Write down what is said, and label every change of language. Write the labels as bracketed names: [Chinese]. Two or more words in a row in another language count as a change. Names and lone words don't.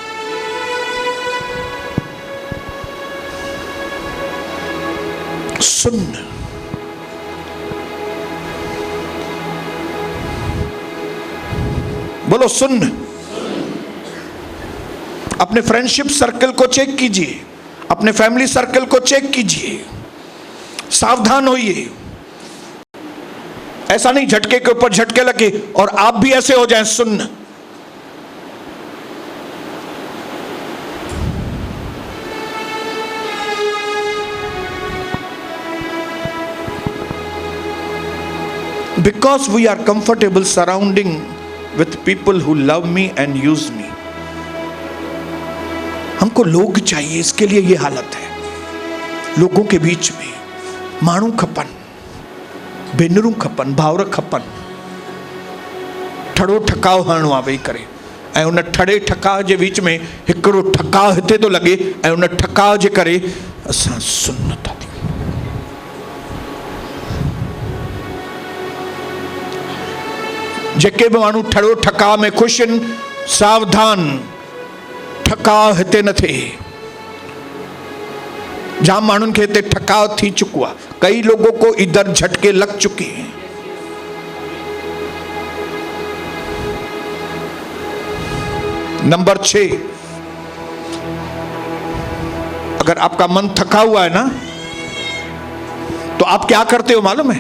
[Hindi] सुन, बोलो सुन। अपने [English] friendship circle [Hindi] को चेक कीजिए, अपने [English] family circle [Hindi] को चेक कीजिए, सावधान होइए। ऐसा नहीं झटके के ऊपर झटके लगे और आप भी ऐसे हो जाएं। सुन, [English] because we are comfortable surrounding with people who love me and use me. [Hindi] हमको लोग चाहिए, इसके लिए ये हालत है। लोगों के बीच में [Sindhi] माण्हू खपन, भेनरूं खपन, भाउर खपन, ठड़ो ठकाव हणो आहे वेही करे, ऐं उन ठड़े ठकाव जे विच में हिकिड़ो ठकाव हिते थो लॻे, ऐं उन ठकाव जे करे असां सुन्न था थियूं। जेके भी माण्हू ठड़ो ठकाव में ख़ुशि आहिनि, सावधान, ठकाव हिते न थिए। जाम माण्हुनि खे हिते ठकाव थी चुको आहे, [Hindi] कई लोगों को इधर झटके लग चुके हैं। नंबर 6, अगर आपका मन थका हुआ है ना, तो आप क्या करते हो मालूम है?